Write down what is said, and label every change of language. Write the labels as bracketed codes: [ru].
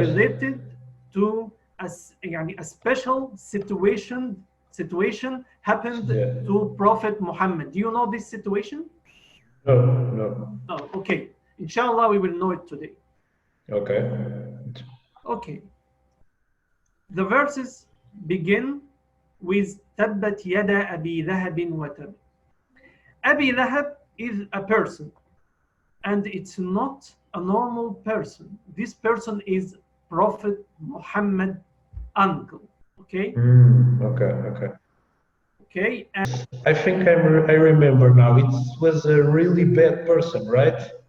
[en] related to a special situation happened to Prophet Muhammad. Do you know this situation? No. No. Okay. Inshallah, we will know it today. Okay. Okay. The verses begin with [ar] تبت يدا أبي لهب وتب. [en] Abi Lahab is a person, and it's not a normal person. This person is Prophet Muhammad uncle. Okay? Okay. And I think I remember now. It was a really bad person, right?